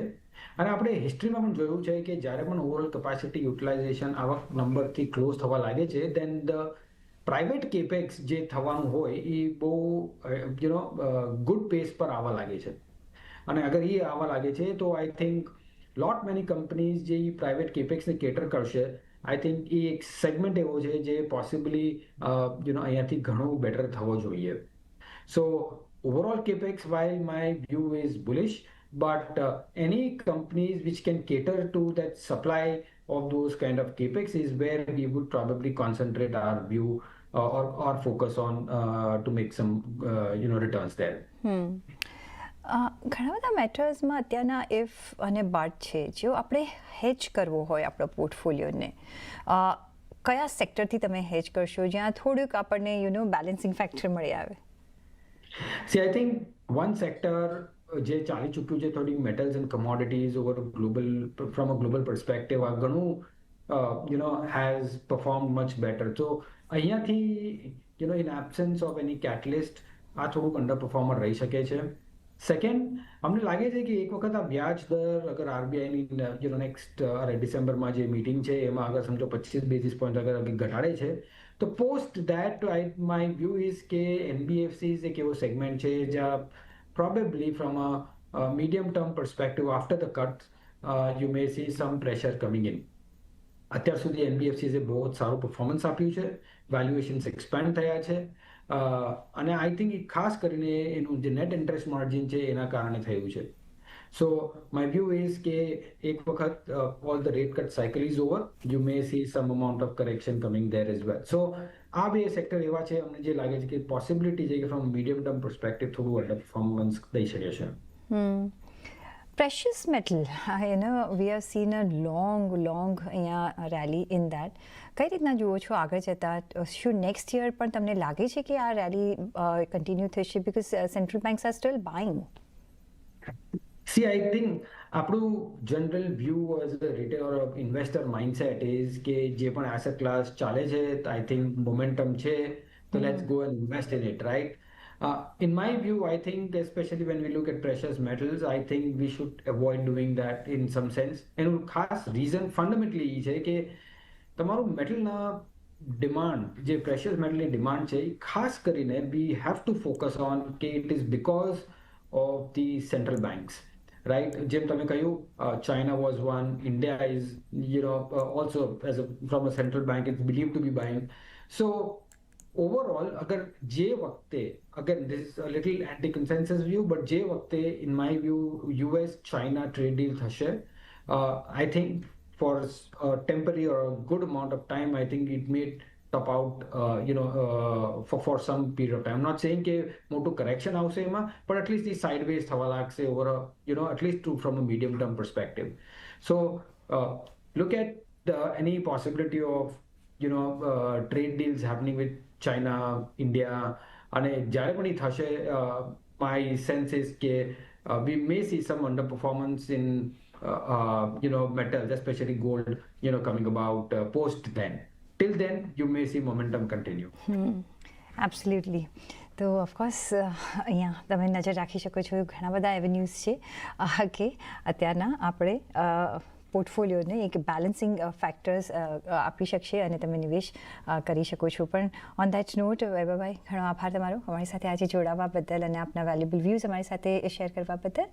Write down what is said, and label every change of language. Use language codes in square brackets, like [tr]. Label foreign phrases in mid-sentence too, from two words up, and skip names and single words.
[gu] અને આપણે હિસ્ટ્રીમાં પણ જોયું છે કે જ્યારે પણ [en] overall capacity utilisation [gu] આવા નંબરથી ક્લોઝ થવા લાગે છે, [en] then the private capex [gu] જે થવાનું હોય એ બહુ [en] good pace [gu] પર આવવા લાગે છે. અને અગર એ આવવા લાગે છે તો [en] I think lot many companies [gu] જે [en] private capexને [gu] કેટર કરશે, [en] I think [gu] એ એક સેગમેન્ટ એવો છે જે પોસિબલી અહીંયાથી ઘણું બેટર થવો જોઈએ. [en] so overall capex while my view is bullish, but any companies which can cater to that supply of those kind of capex is where we would probably concentrate our view or focus on to make some returns there. [gu] ઘણા બધા મેટર્સમાં અત્યારના ઇફ અને બટ છે. જો આપણે હેજ કરવો હોય આપણો પોર્ટફોલિયોને, કયા સેક્ટરથી તમે હેજ કરશો જ્યાં થોડુંક આપણને [en] balancing factor [gu] મળી આવે? [en] See, I think one sector [gu] જે ચાલી ચૂક્યું છે થોડી [en] metals and commodities over global, from a global perspective [gu] આ ઘણું [en] has performed much better. So અહીંયાથી in absence of any catalyst [gu] આ થોડુંક [en] under performer [gu] રહી શકે છે. સેકન્ડ, અમને લાગે છે કે એક વખત આ વ્યાજ દર અગર આરબીઆઈની નેક્સ્ટ ડિસેમ્બરમાં જે મીટિંગ છે એમાં અગર સમજો 25 [en] basis point [gu] અગર ઘટાડે છે તો [en] post that my view is [gu] કે એનબીએફસીઝ એક એવો સેગમેન્ટ છે જ્યાં [en] probably from a medium term perspective after the cuts, you may see some pressure coming in. [gu] અત્યાર સુધી એનબીએફસીઝે બહુ જ સારું પરફોર્મન્સ આપ્યું છે, [en] valuations expand [gu] થયા છે, અને [en] I think [gu] એ ખાસ કરીને એનું જે [en] net interest margin [gu] છે એના કારણે થયું છે. [en] so my view is [gu] કે એક વખત [en] all the rate cut cycle is over, you may see some amount of correction coming there as well. [gu] સો આ બે સેક્ટર એવા છે અમને જે લાગે છે કે પોસિબિલિટી છે કે [en] from medium term perspective [gu] થોડું [en] under performance [gu] દઈ શકે છે. [en] Precious metal, we have seen a long rally in that. [gu] કઈ રીતના જુઓ છો આગળ જતા? શું [en] next year [gu] પણ તમને લાગે છે કે આ [en] rally continue [gu] થશે? [en] because central banks are still buying. See, I think આપણું general view as a retail or investor mindset is [gu] કે જે પણ [en] asset class [gu] ચાલે છે [en] I think momentum [gu] છે તો [en] let's go and invest in it, right? In my view, I think especially when we look at precious metals, I think we should avoid doing that in some sense. [gu] એનું ખાસ [en] reason fundamentally [gu] એ છે કે તમારું મેટલના ડિમાન્ડ, જે [en] precious metalની [gu] ડિમાન્ડ છે એ ખાસ કરીને [en] we have to focus on [gu] કે [en] it is because of the central banks, right? [gu] જેમ તમે કહ્યું, [en] China was one, India is, also as from a central bank, it's believed to be buying. So overall, [gu] અગર જે વખતે, [en] again this is a little anti-consensus view, but [gu] જે વખતે [en] in my view US-China trade deal થશે, I think for a temporary or a good amount of time, I think it may top out, for some period of time. I'm not saying [gu] કે મોટું [en] correction [gu] આવશે એમાં, [en] but at least the sideways [gu] થવા લાગશે [en] over a, at least from a medium term perspective. So look at any possibility of, trade deals happening with China, India, [gu] અને જ્યારે પણ એ થશે, [en] my sense is કે we may see some underperformance in metals, especially gold, coming about post then. Till then, you may see momentum continue. એબ્સોલ્યુટલી. [gu] તો ઓફકોર્સ અહીંયા તમે નજર રાખી શકો છો, ઘણા બધા એવેન્યુઝ છે કે અત્યારના આપણે પોર્ટફોલિયોને એક [en] balancing factors [gu] આપી શકશે અને તમે નિવેશ કરી શકો છો. પણ [en] on that note, [gu] વૈભવભાઈ, ઘણો આભાર તમારો અમારી સાથે આજે જોડાવા બદલ અને આપના [en] valuable views [gu] અમારી સાથે શેર કરવા બદલ.